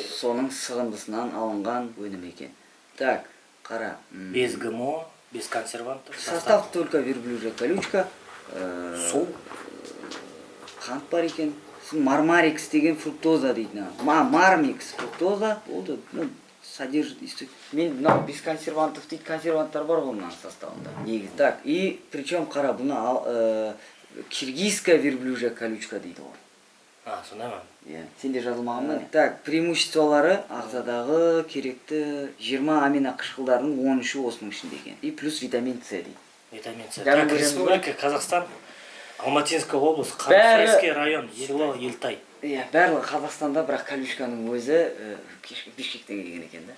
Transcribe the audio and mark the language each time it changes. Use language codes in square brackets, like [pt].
[kk] Соның сығындысынан алынған өнім екен. Так, қара. [ru] без ГМО, без консервантов. Состав только верблюжья колючка. [kk] Су. Қант бар екен. Мармарикс деген фруктоза дейді. Мармикс фруктоза болды. [ru] Содержит [kk] мен [ru] без консервантов [kk] дейді, консерванттар бар ғой мына составында. Негізі. [ru] Так, и причем [kk] қара бұны [ru] киргизская верблюжья колючка [kk] дейді ғой. Сондай ма? Сенде жазылмаған ба? Так, преимуществолары ағзадағы керекті 20 амино қышқылдарының 13-і осының ішінде екен. [ru] И плюс витамин С [kk] дейді. [ru] Витамин С. Так, республика Казахстан, Алматинская область, Қарасайский район, село Елтай. [kk] Барлығы Қазақстанда, бірақ колючканың өзі Бишкектен келген екен да.